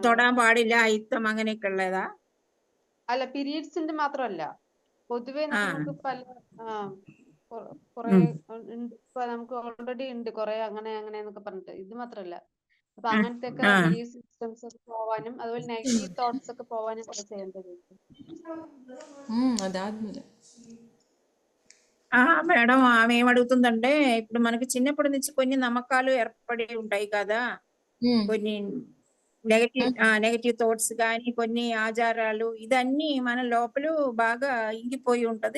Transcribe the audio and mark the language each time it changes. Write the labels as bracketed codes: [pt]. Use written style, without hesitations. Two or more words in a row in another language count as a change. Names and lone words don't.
[ml] തൊടാൻ പാടില്ല, അയിത്തം അങ്ങനെയൊക്കെ ഉള്ളതാ? അല്ല, പീരിയഡ്സിന്റെ മാത്രമല്ല, പൊതുവെ നമുക്ക് പല കുറെ നമുക്ക് ഓൾറെഡി ഉണ്ട് കുറെ അങ്ങനെ എന്നൊക്കെ പറഞ്ഞിട്ട്. ഇത് മാത്രല്ല, അപ്പൊ അങ്ങനത്തെ ഒക്കെ [en] belief systems [ml] ഒക്കെ പോവാനും അതുപോലെ [en] negative thoughts [ml] ഒക്കെ పోవాനും [te] కూడా చేయండి. అదాద్ಮೇಲೆ మేడం ఆమె ఏమడుగుతుందంటే, ఇప్పుడు మనకి చిన్నప్పటి నుంచి కొన్ని నమ్మకాలు ఏర్పడి ఉంటాయి కదా, కొన్ని [en] negative thoughts [te] కానీ కొన్ని ఆచారాలు, ఇదన్నీ మన లోపల బాగా ఇంగిపోయి ఉంటది.